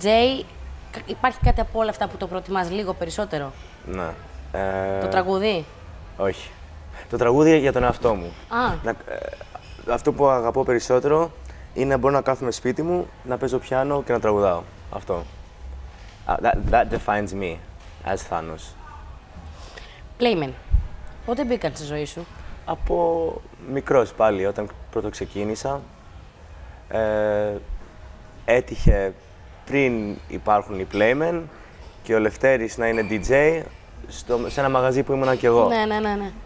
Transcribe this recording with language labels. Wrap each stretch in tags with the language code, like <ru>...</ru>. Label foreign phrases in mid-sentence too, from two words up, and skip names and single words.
<el>Υπάρχει κάτι από όλα αυτά που το προτιμάς λίγο περισσότερο? Ναι. Το τραγούδι? Όχι. Το τραγούδι για τον εαυτό μου. Αυτό που αγαπώ περισσότερο είναι να μπορώ να κάθομαι σπίτι μου, να παίζω πιάνο και να τραγουδάω. Αυτό.</el> <en>That defines me as Thanos.</en> <el>Playmen. Πότε μπήκαν στη ζωή σου? Από μικρός πάλι, όταν πρώτο ξεκίνησα. Έτυχε πριν υπάρχουν οι Playmen και ο Λευτέρης να είναι DJ σε ένα μαγαζί που ήμουνα κι εγώ.</el>